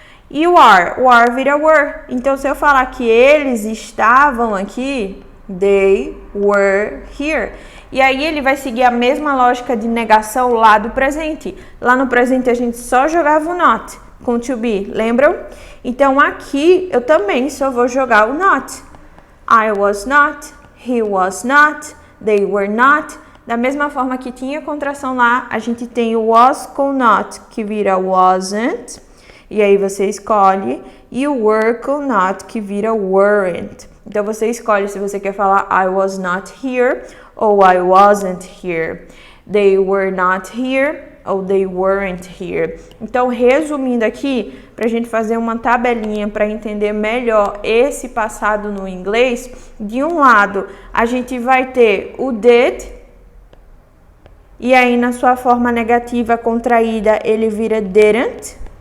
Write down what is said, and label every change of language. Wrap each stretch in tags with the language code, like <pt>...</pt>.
<pt>E o are vira were. Então, se eu falar que eles estavam aqui,</pt> <en>they were here.</en> <pt>E aí ele vai seguir a mesma lógica de negação lá do presente. Lá no presente a gente só jogava o not com to be, lembram? Então aqui eu também só vou jogar o not.</pt> <en>I was not, he was not, they were not.</en> <pt>Da mesma forma que tinha contração lá, a gente tem o was com not, que vira wasn't. E aí você escolhe. E o were com not, que vira weren't. Então você escolhe se você quer falar</pt> <en>I was not here</en> <pt>ou</pt> <en>I wasn't here. They were not here ou they weren't here.</en> <pt>Então, resumindo aqui, para a gente fazer uma tabelinha para entender melhor esse passado no inglês, de um lado a gente vai ter o did, e aí na sua forma negativa contraída ele vira didn't.</pt>